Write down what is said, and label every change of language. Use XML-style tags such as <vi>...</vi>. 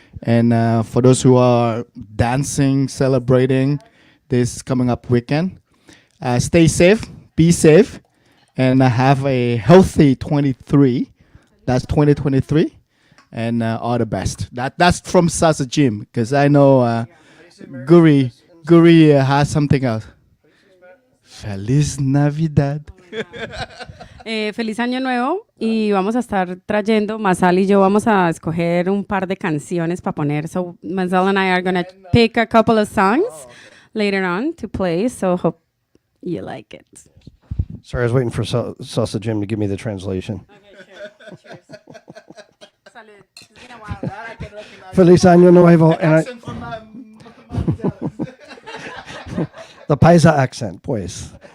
<en>And for those who are dancing, celebrating this coming up weekend, stay safe, be safe, and have a healthy 23. That's 2023. And all the best. That's from Salsa Jim, because I know Guri has something else.</en> <es>Feliz Navidad. Feliz Año Nuevo y vamos a estar trayendo, Mazal y yo vamos a escoger un par de canciones para poner.</es> <en>So Mazal and I are going to pick a couple of songs later on to play, so hope you like it. Sorry, I was waiting for Salsa Jim to give me the translation. Okay, sure. Cheers. Salud. It's been a while.</en> <es>Feliz Año Nuevo.</es> <en>And the Paisa accent, pues.</en>